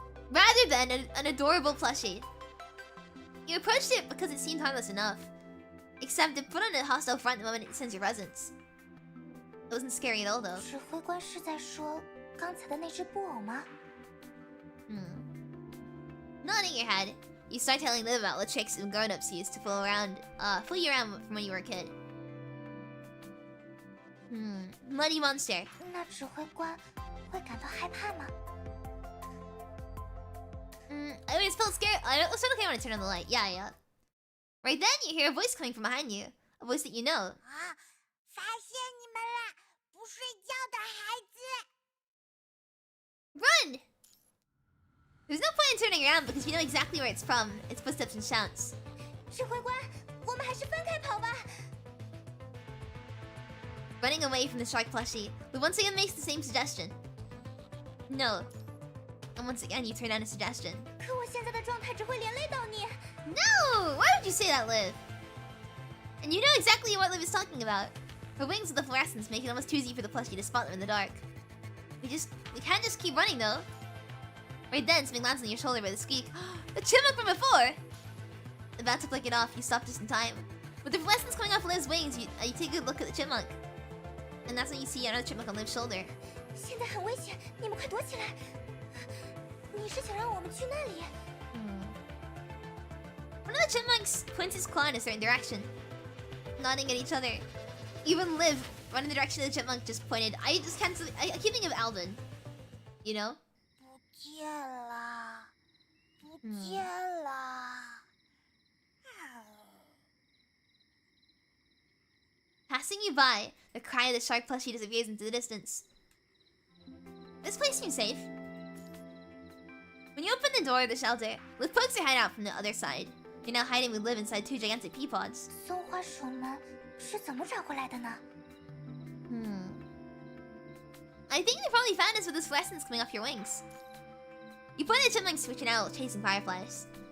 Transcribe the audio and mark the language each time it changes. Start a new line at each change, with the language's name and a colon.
English: Rather than an adorable plushie. You approached it because it seemed harmless enough. Except it put on a hostile front the moment it sensed your presence. It wasn't scary at all, though.
Chinese: 指挥官是在说刚才的那只布偶吗？
English: Nodding your head, you start telling Liv about the tricks and grown-ups used to fool you around from when you were a kid. Muddy monster.
Chinese: 那指挥官会感到害怕吗？
English: I always felt scared. I was okay when I turned on the light. Yeah. Right then, you hear a voice coming from behind you. A voice that you know. 啊！
Chinese: 发现你们了，不睡觉的孩子！
English: Run! There's no point in turning around because you know exactly where it's from. Its footsteps and shouts.
Chinese: 指挥官，我们还是分开跑吧。
English: Running away from the shark plushie, Liv once again makes the same suggestion. No. And once again, you turn down a suggestion.
Chinese: 可我现在的状态只会连累到你。
English: No! Why would you say that, Liv? And you know exactly what Liv is talking about. Her wings with the fluorescence make it almost too easy for the plushie to spot them in the dark. We can't just keep running, though. Right then, something lands on your shoulder with a squeak. The chipmunk from before! About to flick it off, you stop just in time. With the fluorescence coming off Liv's wings, you take a good look at the chipmunk. And that's when you see another chipmunk on Liv's shoulder.
Chinese: 现在很危险，你们快躲起来！你是想让我们去那里？
English: One of the chipmunks points its claw in a certain direction, nodding at each other. Even Liv, running the direction of the chipmunk, just pointed. I keep thinking of Alvin. You know?
Chinese: 不见了，不见了。
English: Passing you by, the cry of the shark plushie disappears into the distance. This place seems safe. When you open the door of the shelter, Liv pokes her head out from the other side. You're now hiding with Liv inside two gigantic pea pods.
Chinese: 松花鼠们是怎么转回来的呢？
English: I think they probably found us with this fluorescence coming off your wings. You point at the chipmunks which are now chasing fireflies.